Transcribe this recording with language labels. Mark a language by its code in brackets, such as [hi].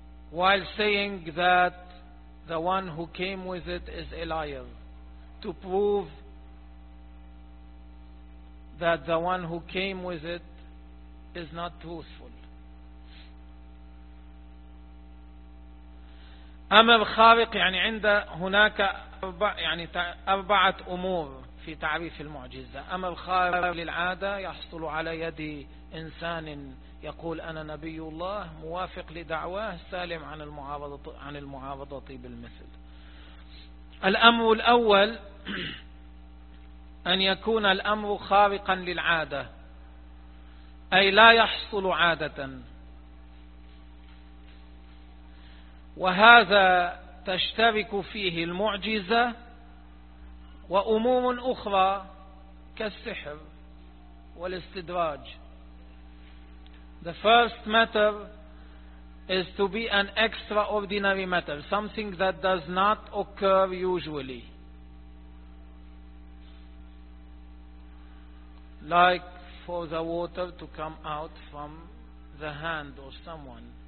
[en] while saying that the one who came with it is a liar, to prove that the one who came with it is not truthful. [ar] أمر خارق يعني عند هناك أربع يعني أربعة أمور في تعريف المعجزة. أمر خارق للعادة يحصل على يد إنسان يقول أنا نبي الله موافق لدعواه سالم عن المعارضة بالمثل. الأمر الأول أن يكون الأمر خارقا للعادة أي لا يحصل عادة. وهذا تشترك فيه المعجزة وأمور أخرى كالسحر والاستدراج. [en] The first matter is to be an extraordinary matter, something that does not occur usually. Like for the water to come out from the hand of someone.